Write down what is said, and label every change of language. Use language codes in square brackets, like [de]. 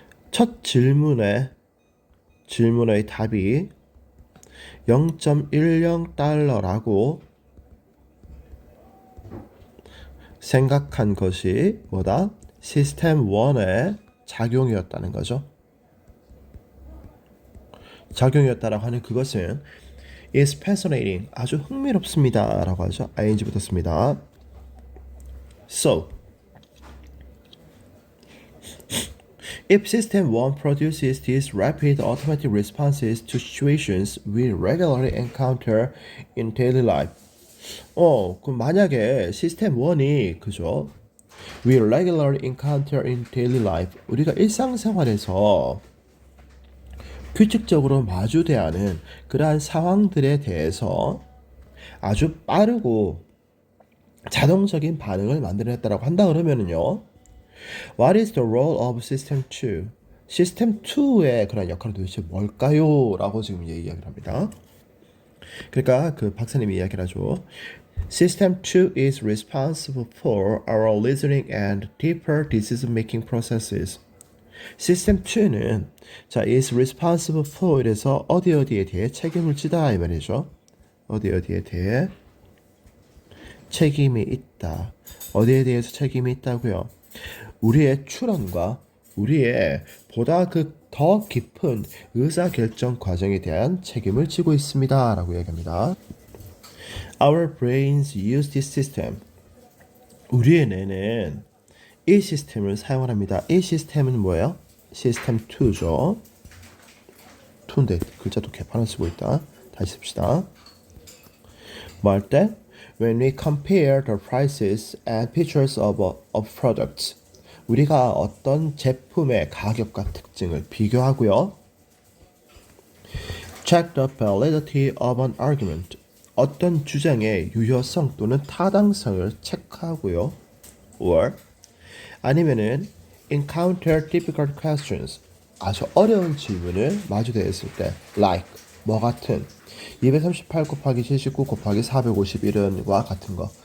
[ko] 첫 질문의 답이 0.10달러라고 생각한 것이 뭐다? 시스템 1의 작용이었다는 거죠. 작용이었다라고 하는 그것은 [en] is fascinating, [ko] 아주 흥미롭습니다 라고 하죠. ing 붙었습니다. [en] So, if system 1 produces these rapid automatic responses to situations we regularly encounter in daily life, [ko] 그럼 만약에 시스템 1이 그죠? [en] We regularly encounter in daily life, [ko] 우리가 일상생활에서 규칙적으로 마주대하는 그러한 상황들에 대해서 아주 빠르고 자동적인 반응을 만들어냈다고 한다 그러면은요, [en] What is the role of System 2? [ko] 시스템 2의 그런 역할은 도대체 뭘까요? 라고 지금 이야기를 합니다. 그러니까 그 박사님이 이야기를 하죠. [en] System 2 is responsible for our reasoning and deeper decision-making processes. [ko] 시스템 2는 [en] is responsible for [ko] 이래서 어디에 대해 책임을 지다 이 말이죠. 어디에 대해 책임이 있다. 어디에 대해서 책임이 있다고요? 우리의 추론과 우리의 보다 더 깊은 의사결정 과정에 대한 책임을 지고 있습니다 라고 얘기합니다. [en] Our brains use this system. [ko] 우리의 뇌는 이 시스템을 사용합니다. 이 시스템은 뭐예요? 시스템 2죠. 2인데 글자도 개판을 쓰고 있다. 다시 씁시다. 뭐 할 때? [en] When we compare the prices and features of products, [ko] 우리가 어떤 제품의 가격과 특징을 비교하고요. [en] Check the validity of an argument, [ko] 어떤 주장의 유효성 또는 타당성을 체크하고요. or 아니면은 [en] encounter difficult questions [ko] 아주 어려운 질문을 마주대했을 때 like 뭐 같은 238 곱하기 79 곱하기 451과 같은 거.